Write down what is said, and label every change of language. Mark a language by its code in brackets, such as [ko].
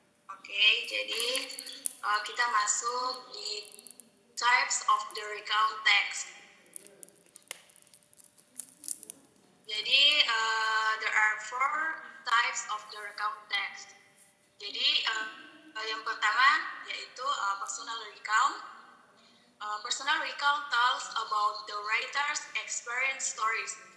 [id] Oke, jadi kita masuk di [en] types of the recount text. Jadi there are 4 types of the recount text. [id] Jadi yang pertama yaitu personal recount. [en] Personal recount tells about the writer's experience stories.